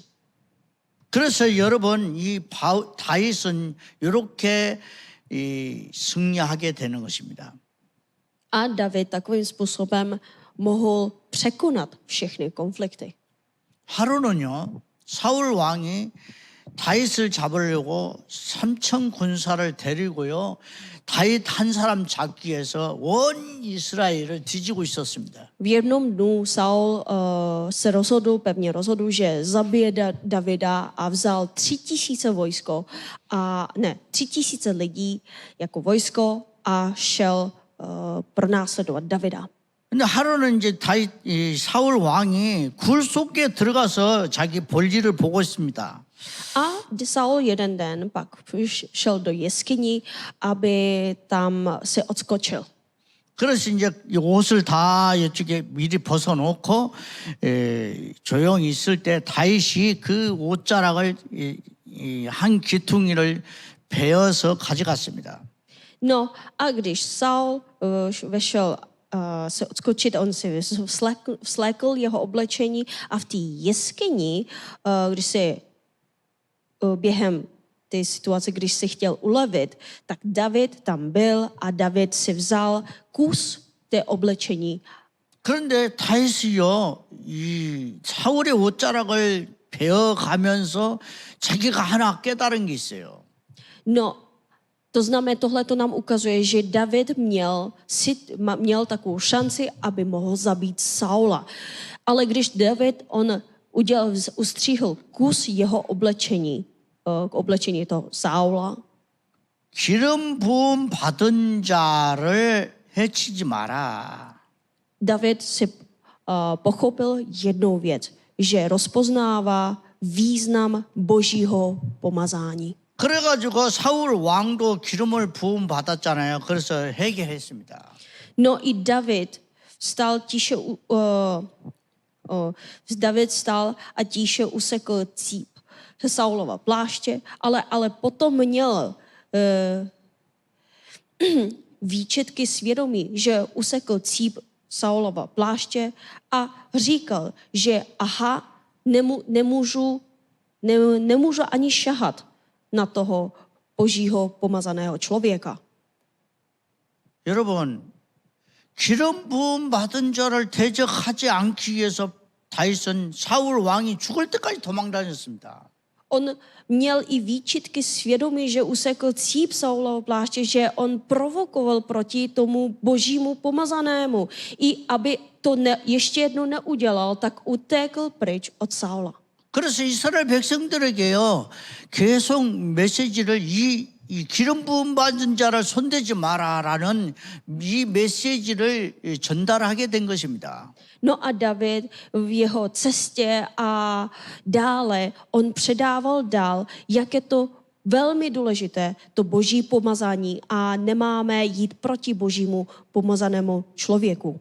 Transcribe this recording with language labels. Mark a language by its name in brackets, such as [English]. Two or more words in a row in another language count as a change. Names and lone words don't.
[Korean] 그래서 여러분 이 다윗은 이렇게 승리하게 되는 것입니다. [Czech] A David takovým způsobem mohl překonat všechny konflikty. [Korean] 하루는요 사울 왕이 다윗을 잡으려고 3천 군사를 데리고요 다윗 한 사람 잡기 위해서 온 이스라엘을 뒤지고 있었습니다. [Czech] V jednom dnu Saul se pevně rozhodl, že zabije Davida a vzal 3000 lidí jako vojsko a šel pronásledovat Davida. [Korean] 근데 하루는 이제 사울 왕이 굴 속에 들어가서 자기 볼일을 보고 있습니다. [Czech] A Saul jeden den pak šel do jeskyni, aby tam se odskočil. [Korean] 그래서 이제 옷을 다 이쪽에 미리 벗어놓고 조용히 있을 때 다윗이 그 옷자락을 한 귀퉁이를 베어서 가져갔습니다. [Czech] No a když Saul vešel se odskočit, on si vslékl jeho oblečení a v té jeskyni, když se během té situace, když si chtěl ulevit, tak David tam byl a David si vzal kus té oblečení [Korean] 그런데 다윗이요, 이 사울의 옷자락을 베어가면서 자기가 하나 깨달은 게 있어요. [Czech] No, to znamená, tohle to nám ukazuje, že David měl takovou šanci, aby mohl zabít Saula. Ale když David, ustříhl kus jeho oblečení, k oblečení toho Saula, [Korean] 기름 부음 받은 자를 해치지 마라. [Czech] David si pochopil jednou věc, že rozpoznává význam božího pomazání. [Korean] 그래가지고 사울 왕도 기름을 부음 받았잖아요. 그래서 회개했습니다. [Czech] No i David vstal a tiše usekl cíp Saulova pláště, ale potom měl výčitky svědomí, že usekl cíp Saulova pláště a říkal, že nemůžu ani šahat na toho božího pomazaného člověka. [Korean] 여러분, 기름 부음 받은 자를 대적하지 않기 위해서 다윗은 사울 왕이 죽을 때까지 도망다녔습니다. [Czech] On měl i výčitky svědomí, že usekl cíp Saulova pláště, že on provokoval proti tomu božímu pomazanému. I aby to ještě jednou neudělal, tak utekl pryč od Saula. [Korean] 그래서 이스라엘 백성들에게요, 계속 메시지를 이 기름 부음 받은 자를 손대지 마라라는 이 메시지를 전달하게 된 것입니다. [Czech] No a David v jeho cestě a dále, on předával dál, jak je to velmi důležité, to boží pomazání a nemáme jít proti božímu pomazanému člověku.